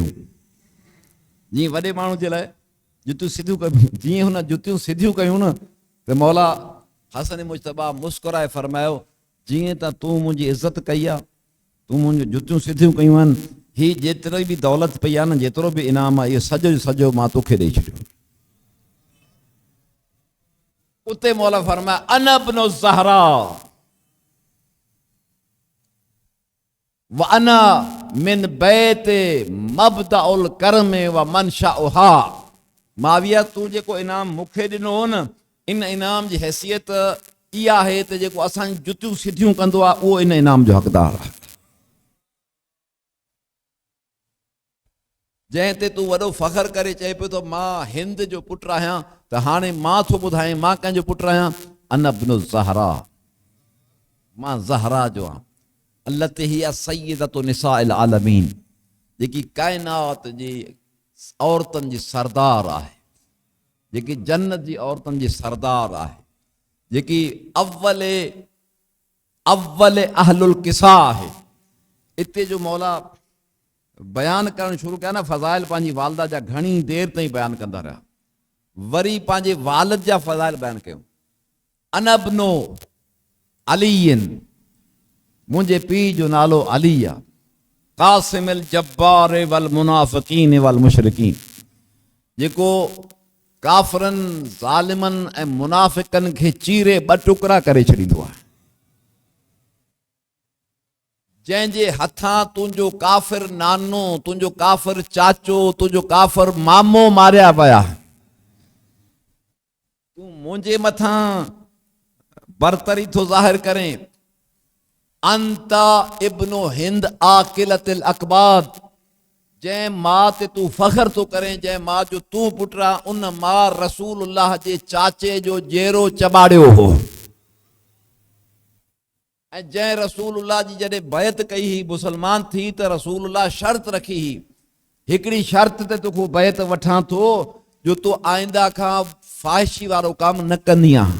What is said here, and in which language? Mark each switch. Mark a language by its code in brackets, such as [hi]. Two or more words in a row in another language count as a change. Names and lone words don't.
[sd] जीअं वॾे माण्हू जे लाइ जुतियूं सिधियूं कयूं, जीअं हुन जुतियूं सिधियूं कयूं न त मौला हसन मुश्तबा मुस्कुराए फरमायो जीअं त तूं मुंहिंजी इज़त कई आहे, तूं मुंहिंजूं जुतियूं सिधियूं कयूं आहिनि, हीअ जेतिरी बि दौलत पई आहे न, जेतिरो बि इनाम आहे, इहो सॼो जो सॼो मां तोखे ॾेई छॾियो। उते मौला फरमाया [ar] أنا ابن الزهراء وأنا من بيت مبدأ الكرم ومنشؤها. [sd] माविया तूं जेको इनाम मूंखे ॾिनो हो न, इन इनाम जी हैसियत इहा आहे त जेको असांजी जुतियूं सिधियूं कंदो आहे उहो इन इनाम जो हक़दार आहे। जंहिं ते तूं वॾो फ़ख्र करे चए पियो त मां हिंद जो पुटु आहियां, त हाणे मां थो ॿुधायां मां कंहिंजो पुटु आहियां। [ar] أنا ابن الزهراء, [sd] मां ज़हरा जो आहियां। [ar] التي هي سيدة نساء العالمين, [sd] जेकी काइनात जी औरतुनि जी सरदार आहे, जेकी जन्नत जी औरतुनि जी सरदार आहे, जेकी अव्वल अहलुल किसा आहे। इते जो मौला बयान करणु शुरू कया न फ़ज़ाइल पंहिंजी वालदा जा घणी देर ताईं बयान कंदा रहिया, वरी पंहिंजे वालिद जा फ़ज़ाइल बयान कयूं। [ar] أنا ابن عليٍّ, [sd] मुंहिंजे पीउ जो नालो अली आहे। [ar] قاصم الجبار والمنافقين والمشركين, [sd] जेको काफ़िरनि ज़ालिमनि ऐं मुनाफ़िकनि खे चीरे ॿ टुकड़ा करे छॾींदो आहे। जंहिंजे हथां तुंहिंजो काफ़िर नानो, तुंहिंजो काफ़िर चाचो, तुंहिंजो काफ़िर मामो मारिया पिया, तूं मुंहिंजे मथां बरतरी थो ज़ाहिर करें। [ar] أنت ابن هند آكلة الأكباد, [sd] जंहिं मां ते तूं फ़ख्र थो करें, जंहिं मां जो तूं पुटु आहे, उन मां रसूलुल्लाह जे चाचे जो जेरो चॿाड़ियो हो। ऐं जंहिं रसूलुल्लाह जी जॾहिं बैत कई हुई, मुसलमान थी, त रसूलुल्लाह शर्त रखी हुई, हिकिड़ी शर्त ते तोखे बैत वठां थो जो तूं आइंदा खां फ़ाहिशी वारो कमु न कंदी आहे।